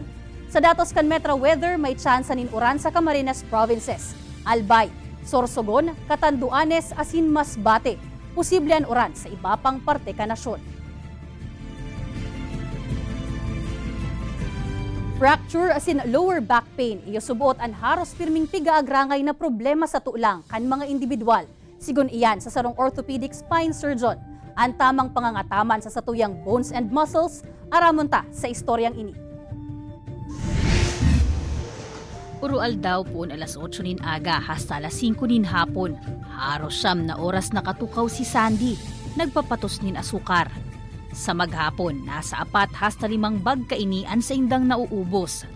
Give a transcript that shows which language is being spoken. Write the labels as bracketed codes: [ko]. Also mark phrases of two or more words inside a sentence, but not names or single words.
[bik] Sa datos kan Metro Weather, may tsansa nin uran sa Camarines Provinces, Albay, Sorsogon, Catanduanes, asin Masbate. Posible ang uran sa iba pang parte kan nasyon. [en] Fracture as in lower back pain, [bik] iyo subuot an haros pirming piga-agrangay na problema sa tulang kan mga individual. Sigun iyan sa sarong [en] orthopedic spine surgeon. [bik] Ang tamang pangangataman sa satuyang [en] bones and muscles, [bik] aramonta sa istoryang ini. Urual daw po alas 8 nin aga hasta alas 5 nin hapon. Haros siyam na oras nakatukaw si Sandy. Nagpapatos nin asukar. Sa maghapon, nasa 4 hasta 5 bag kainian sa indang nauubos.